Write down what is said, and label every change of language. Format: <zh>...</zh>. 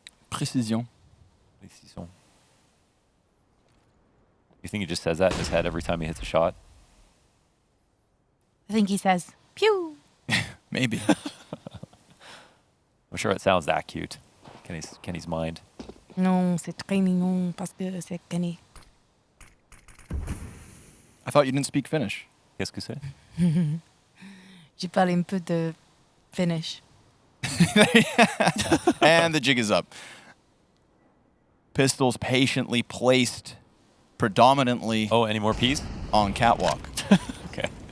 <fr>Précision. Précision.</fr> <en>You think he just says that in his head every time he hits a shot? I think he says, pew. Maybe. I'm sure it sounds that cute. Kenny's mind.</en> <fr>Non, c'est très mignon parce que c'est Kenny.</fr> <en>I thought you didn't speak Finnish.</en> <fr>Qu'est-ce que c'est? Je parle un peu de Finnish.</fr> <en>And the jig is up. Pistols patiently placed predominantly Oh, any more peas? on catwalk. Okay.</en>